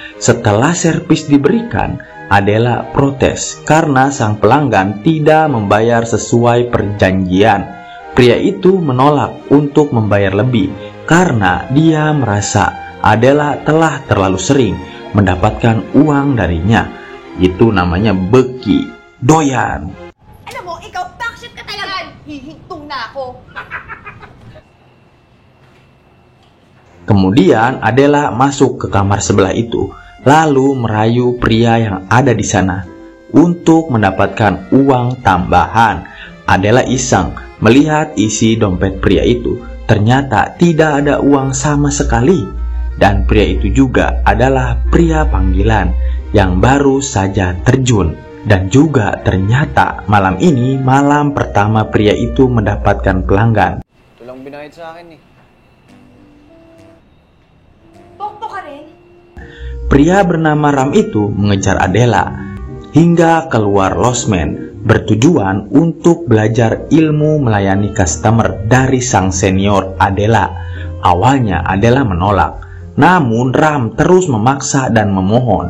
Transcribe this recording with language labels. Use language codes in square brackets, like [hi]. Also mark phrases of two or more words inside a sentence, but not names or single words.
[id] Setelah servis diberikan, Adela protes karena sang pelanggan tidak membayar sesuai perjanjian. Pria itu menolak untuk membayar lebih karena dia merasa Adela telah terlalu sering mendapatkan uang darinya. Itu namanya beki, doyan. [tl] Alam mo, ikaw, bakit ka talaga? Hihintong na ako. [id] Kemudian Adela masuk ke kamar sebelah itu, lalu merayu pria yang ada di sana untuk mendapatkan uang tambahan. Adela iseng melihat isi dompet pria itu. Ternyata tidak ada uang sama sekali. Dan pria itu juga adalah pria panggilan yang baru saja terjun. Dan juga ternyata malam ini malam pertama pria itu mendapatkan pelanggan. [tl] Ito lang binayad sa akin eh. Pokpok ka rin? [id] Pria bernama Ram itu mengejar Adela hingga keluar losmen, bertujuan untuk belajar ilmu melayani customer dari sang senior Adela. Awalnya Adela menolak, namun Ram terus memaksa dan memohon.